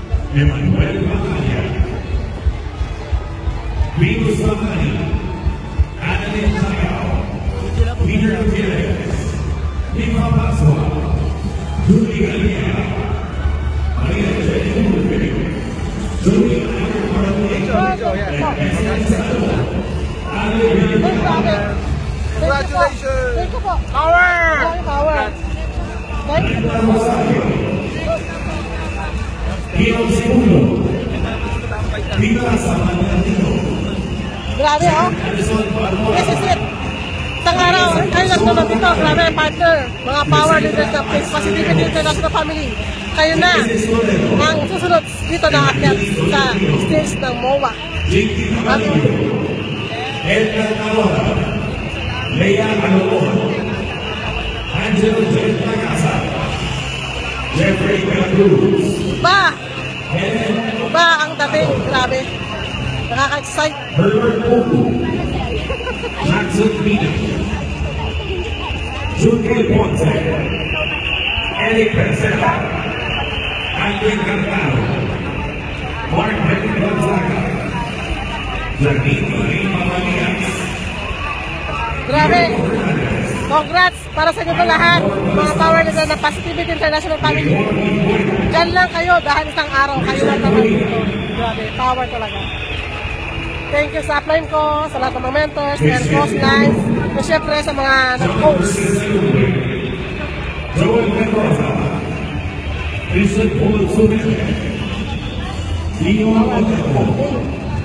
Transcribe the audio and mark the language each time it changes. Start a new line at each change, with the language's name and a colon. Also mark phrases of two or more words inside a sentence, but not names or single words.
English: Emmanuel Bacaya, Vino Samani, Annalyn Tagaw, Peter Gutierrez, Lima Pasua, Julie Galia, Maria Jane Mulvey, Julie Congratulations! Thank you po. Power! Power. Thank you. Pio Segundo, Viva Samanatino,
Filipino: Grabe,
English: oh. This is it.
Filipino: Isang araw, kayo nagtulog dito. Grabe, partner. Mga
English: power leaders
Filipino: ng Positivity International Family. Kayo na ang susunod dito na akyat sa stage ng MOA. Jinky Manuel, Edgar Navarra, Lea Alomon, Angelo J. Tagasa, Jeffrey Cruz, Ba ang dating. Grabe. Nakaka-excite. Herbert Oku, Jackson Mina, Junque Ponce, Eric Pencela, Andrew Cantaro, Mark Henry Gonzaga, Janine Lima Manias, Grabe. Congrats para sa inyo po lahat. Mga
English: power leader
Filipino: ng Positivity International Family. Diyan lang kayo dahil isang araw kayo lang naman dito. Grabe, power talaga.
English: Thank you
Filipino: sa upline ko, sa lahat ng mga mentors,
English: and post lines,
Filipino: at syempre sa mga nag-post. Joel Mendoza, Vincent Paul Sumete, Lino Otero,